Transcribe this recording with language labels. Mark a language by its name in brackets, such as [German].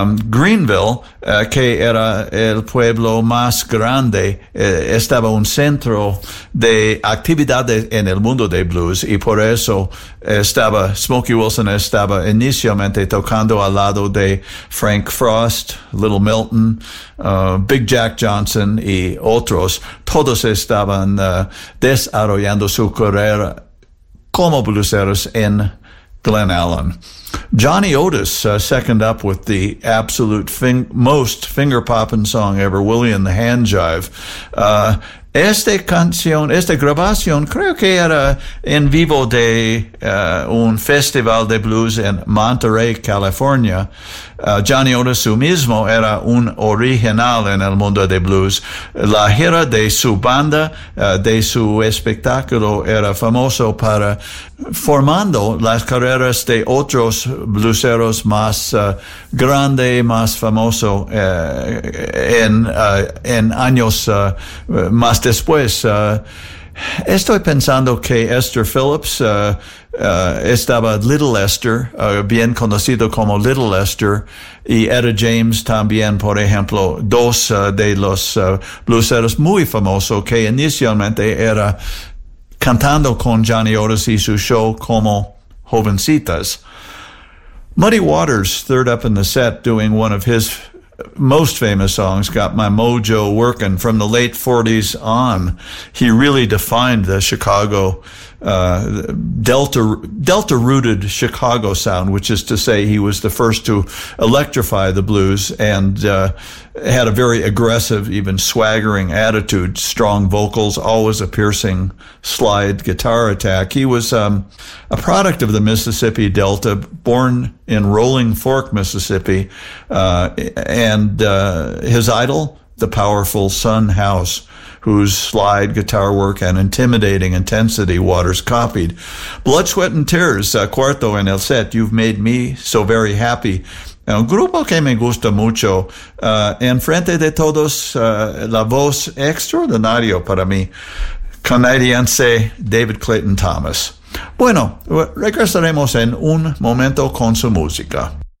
[Spanish] Greenville, que era el pueblo más grande, estaba un centro de actividades en el mundo de blues, y por eso estaba Smokey Wilson estaba inicialmente tocando al lado de Frank Frost, Little Milton, Big Jack Johnson y otros. Todos estaban desarrollando su carrera como blueseros en Glen Allen. [English] Johnny Otis second up with the absolute most finger-popping song ever, Willie and the Hand Jive. [Spanish] Esta canción, esta grabación, creo que era en vivo de un festival de blues en Monterey, California. Johnny Otis, su mismo, era un original en el mundo de blues. La gira de su banda, de su espectáculo, era famoso para formando las carreras de otros blueseros más grande, más famoso en años más después. Estoy pensando que Esther Phillips, estaba Little Esther, bien conocido como Little Esther, y Etta James también, por ejemplo, dos de los blueseros muy famosos que inicialmente era cantando con Johnny Otis y su show como jovencitas. [English] Muddy Waters, third up in the set, doing one of his most famous songs, Got My Mojo Working, from the late 40s on. He really defined the Chicago, Delta-rooted Chicago sound, which is to say he was the first to electrify the blues and had a very aggressive, even swaggering attitude, strong vocals, always a piercing slide guitar attack. He was a product of the Mississippi Delta, born in Rolling Fork, Mississippi, and his idol, the powerful Son House, whose slide guitar work and intimidating intensity Waters copied. [Spanish] Blood, Sweat, and Tears, cuarto en el set, You've Made Me So Very Happy. Un grupo que me gusta mucho. En frente de todos, la voz extraordinario para mí, canadiense David Clayton Thomas. Bueno, regresaremos en un momento con su música.